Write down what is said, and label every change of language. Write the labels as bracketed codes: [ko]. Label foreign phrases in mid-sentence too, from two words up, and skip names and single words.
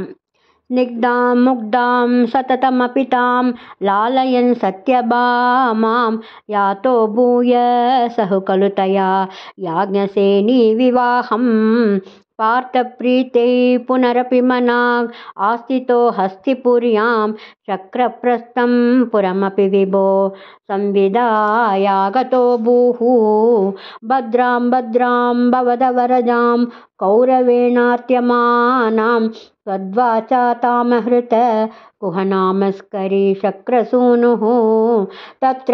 [sa] ஸ்னிக்தாம் முக்தாம் சததமபிதாம் லாலயன் சத்யபாமாம் யாதோ பூய சஹு கலுதயா யாஜ்ஞசேனி விவாஹம் பார்த்தப்ரீத்தை புனரபி மனாக் ஆஸ்திதோ ஹஸ்திபுர்யாம் சக்ரப்ரஸ்தம் புரமபி விபோ संविदायागतो भूः भद्रां भद्रां भवदवरजां कौरवेणात्यमानां त्वद्वाचा तामहृत कुहनामस्करी शक्रसूनुः तत्र